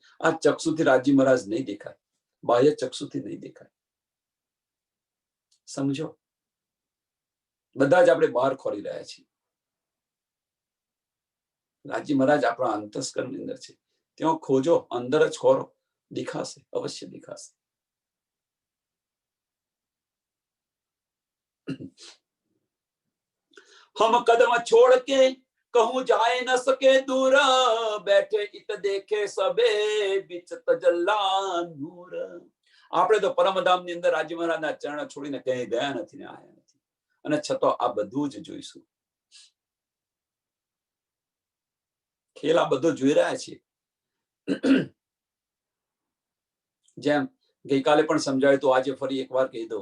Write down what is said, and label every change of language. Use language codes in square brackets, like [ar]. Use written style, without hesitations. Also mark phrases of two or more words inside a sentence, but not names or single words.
[gu] આ ચક્ષુથી રાજી મહારાજ નહીં દેખાય, બાહ્ય ચક્ષુથી નહીં દેખાય. સમજો, બધા જ આપણે બહાર ખોરી રહ્યા છીએ. રાજી મહારાજ આપણા અંતસ્કરની અંદર છે, ત્યાં ખોજો, અંદર જ ખોરો, દેખાશે, અવશ્ય દેખાશે. [hi] हम कदम छोड़ के कहूं जाए न सके दूर, बैठे इत देखे सबे बिच तजल्ला नूर. [gu] આપણે તો પરમધામની અંદર રાજી મહારાજના ચરણ છોડીને ક્યાંય ગયા નથી ને આયા નથી, અને છતાં આ બધું જ જોઈશું. ખેલ આ બધો જોઈ રહ્યા છીએ. જેમ ગઈકાલે પણ સમજાયું તો આજે ફરી એકવાર કહી દઉં.